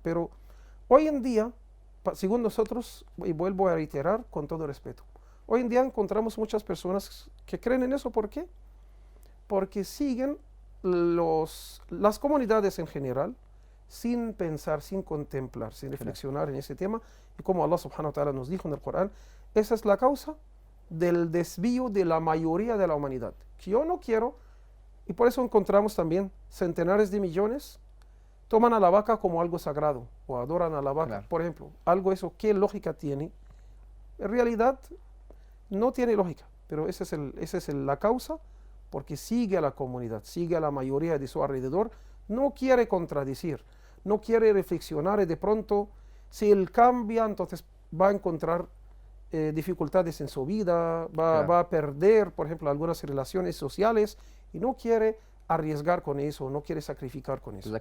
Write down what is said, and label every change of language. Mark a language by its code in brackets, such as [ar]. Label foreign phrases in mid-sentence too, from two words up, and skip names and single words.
[es] Pero hoy en día, según nosotros, y vuelvo a reiterar con todo respeto, hoy en día encontramos muchas personas que creen en eso. ¿Por qué? Porque siguen las comunidades en general sin pensar, sin contemplar, sin reflexionar en ese tema. Y como Allah [ar] سبحانه وتعالى [es] nos dijo en el Corán, esa es la causa del desvío de la mayoría de la humanidad. Que yo no quiero, y por eso encontramos también centenares de millones toman a la vaca como algo sagrado o adoran a la vaca. Claro. Por ejemplo, algo eso, ¿qué lógica tiene? En realidad no tiene lógica, pero esa es la causa, porque sigue a la comunidad, sigue a la mayoría de su alrededor, no quiere contradecir, no quiere reflexionar y de pronto si él cambia, entonces va a encontrar dificultades en su vida, va a perder, por ejemplo, algunas relaciones sociales y no quiere arriesgar con eso, no quiere sacrificar con eso.